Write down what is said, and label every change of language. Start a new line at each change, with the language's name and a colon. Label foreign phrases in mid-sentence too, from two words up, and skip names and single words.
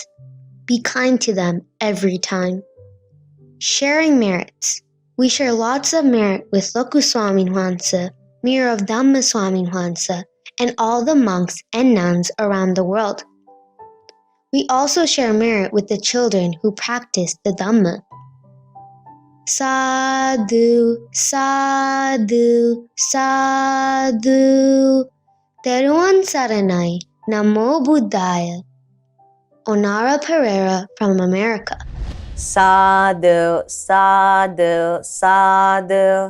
English: Be kind to them every time. Sharing merits. We share lots of merit with Loku Swami Hwansa, Mirror of Dhamma Swami Hwansa, and all the monks and nuns around the world. We also share merit with the children who practice the Dhamma.
Pali: Sadhu, sadhu, sadhu.
Sinhala: Theruvan Saranai,
Pali: Namo Buddhaya.
English: Onara Pereira from America.
Pali: Sadhu, sadhu, sadhu.